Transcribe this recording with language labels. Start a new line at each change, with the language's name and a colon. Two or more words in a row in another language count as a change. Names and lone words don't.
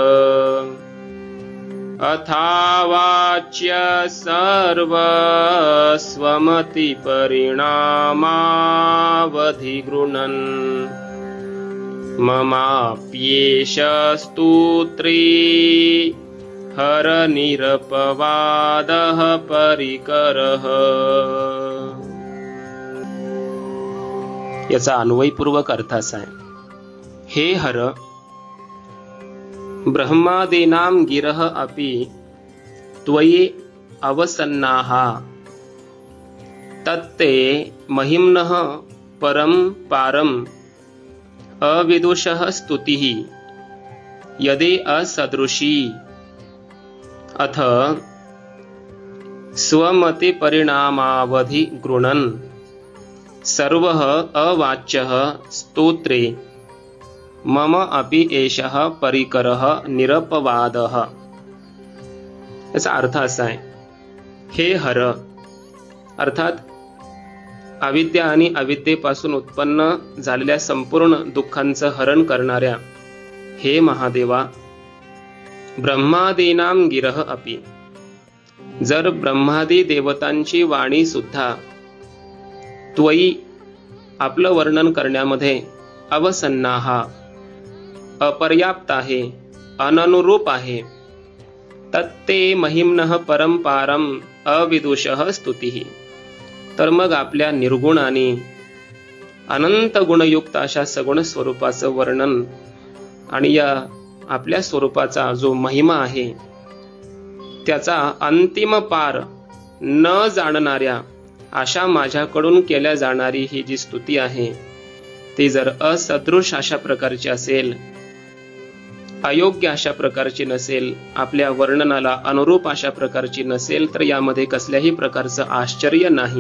Sanskrit: अथावाच्य सर्वस्वमतिपरिणामावधिगृह्णन् ममाप्येष स्तोत्री हरनिरपवादः परिकरः.
Marathi: याचा अन्वयपूर्वक अर्थ असा आहे, हे हर,
Sanskrit: ब्रह्मादीनां गिरः अपि त्वयि अवसन्नाः तत्ते महिम्नः परं पारम् अविदुषः स्तुतिः यदि असदृशी. अथ स्वमति परिणामावधि गृह्णन् सर्वः अवाच्यः स्तोत्रे मम अपि एषः परिकरः निरपवादः.
Marathi: याचा अर्थ असा आहे, हे हर, अर्थात अविद्या आणि अविद्येपासून उत्पन्न झालेल्या संपूर्ण दुःखांचं हरण करणाऱ्या हे महादेवा,
Sanskrit: ब्रह्मादीनां गिरः अपि,
Marathi: जर ब्रह्मादी देवतांची वाणी सुद्धा त्वयि आपलं वर्णन करण्यामध्ये अवसन्नाः अपर्याप्त आहे, अननुरूप आहे,
Sanskrit: तत्ते महिम्नः परं पारम् अविदुषः स्तुतिः,
Marathi: तर मग आपल्या निर्गुण आणि अनंत गुणयुक्त अशा सगुण स्वरूपाचं वर्णन आणि या आपल्या स्वरूपाचा जो महिमा आहे त्याचा अंतिम पार न जाणणाऱ्या अशा माझ्याकडून केल्या जाणारी ही जी स्तुती आहे ती जर असदृश अशा प्रकारची असेल, अयोग्य अशा प्रकारची नसेल, आपल्या वर्णनाला अनुरूप अशा प्रकारची नसेल, तर यामध्ये कसल्याही प्रकारचं आश्चर्य नाही.